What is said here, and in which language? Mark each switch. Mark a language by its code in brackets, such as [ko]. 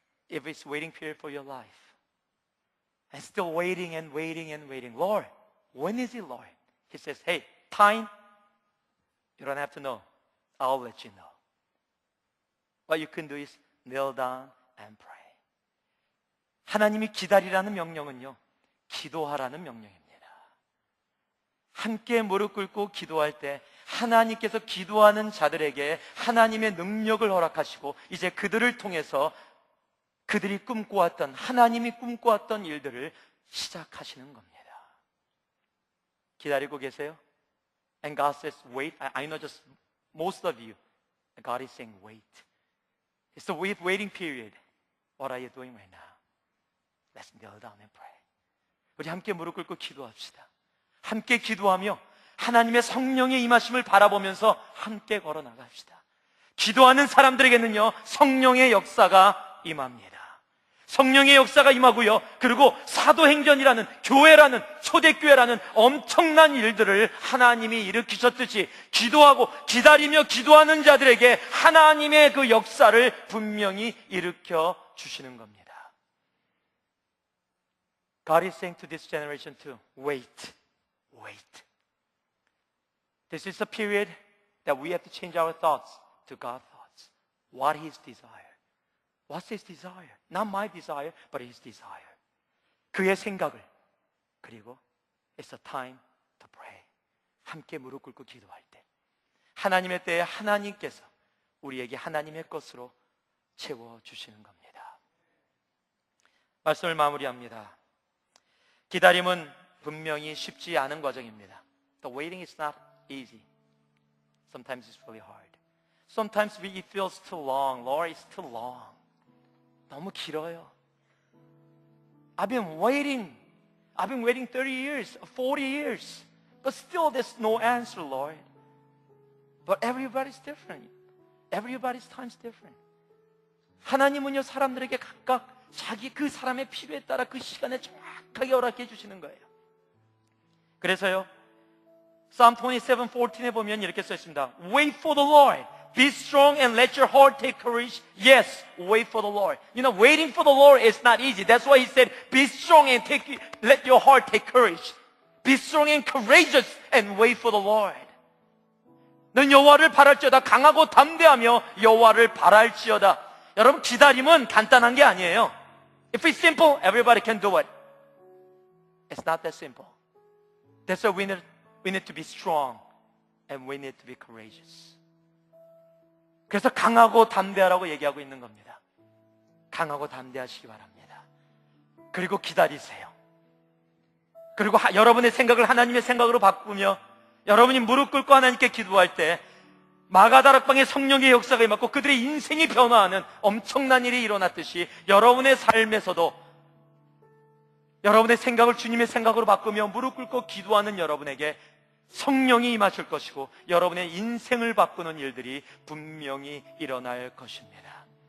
[en] If it's waiting period for your life, and still waiting and waiting and waiting, Lord, when is it, Lord? He says, hey, time, you don't have to know. I'll let you know. What you can do is kneel down and pray. [ko] 하나님이 기다리라는 명령은요, 기도하라는 명령입니다. 함께 무릎 꿇고 기도할 때 하나님께서 기도하는 자들에게 하나님의 능력을 허락하시고 이제 그들을 통해서 그들이 꿈꿔왔던, 하나님이 꿈꿔왔던 일들을 시작하시는 겁니다. 기다리고 계세요? [en] And God says, wait. I know just most of you, God is saying, wait. It's the waiting period. What are you doing right now? Let's kneel down and pray. [ko] 우리 함께 무릎 꿇고 기도합시다. 함께 기도하며 하나님의 성령의 임하심을 바라보면서 함께 걸어 나갑시다. 기도하는 사람들에게는요, 성령의 역사가 임합니다. 성령의 역사가 임하고요, 그리고 사도행전이라는, 교회라는, 초대교회라는 엄청난 일들을 하나님이 일으키셨듯이 기도하고 기다리며 기도하는 자들에게 하나님의 그 역사를 분명히 일으켜 주시는 겁니다. [en] God is saying to this generation too, wait, wait. This is a period that we have to change our thoughts to God's thoughts. What His desire? What's His desire? Not my desire, but His desire. [ko] 그의 생각을. [en] 그리고 it's a time to pray. [ko] 함께 무릎 꿇고 기도할 때 하나님의 때에 하나님께서 우리에게 하나님의 것으로 채워주시는 겁니다. 말씀을 마무리합니다. 기다림은 분명히 쉽지 않은 과정입니다. [en] The waiting is not easy. Sometimes it's really hard. Sometimes it feels too long. Lord, it's too long. [ko] 너무 길어요. [en] I've been waiting 30 years, 40 years. But still there's no answer, Lord. But everybody's different. Everybody's time's different. [ko] 하나님은요, 사람들에게 각각 자기 그 사람의 필요에 따라 그 시간에 정확하게 허락해 주시는 거예요. 그래서요, Psalm 27:14에 보면 이렇게 써 있습니다. [en] Wait for the Lord. Be strong and let your heart take courage. Yes, wait for the Lord. You know, waiting for the Lord is not easy. That's why He said, be strong and let your heart take courage. Be strong and courageous and wait for the Lord. [ko] 넌 여호와를 바랄지어다. 강하고 담대하며 여호와를 바랄지어다. 여러분, 기다림은 간단한 게 아니에요. [en] If it's simple, everybody can do it. It's not that simple. That's why we need to be strong and we need to be courageous. [ko] 그래서 강하고 담대하라고 얘기하고 있는 겁니다. 강하고 담대하시기 바랍니다. 그리고 기다리세요. 그리고 여러분의 생각을 하나님의 생각으로 바꾸며 여러분이 무릎 꿇고 하나님께 기도할 때 마가다락방의 성령의 역사가 임하고 그들의 인생이 변화하는 엄청난 일이 일어났듯이 여러분의 삶에서도 여러분의 생각을 주님의 생각으로 바꾸며 무릎 꿇고 기도하는 여러분에게 성령이 임하실 것이고 여러분의 인생을 바꾸는 일들이 분명히 일어날 것입니다.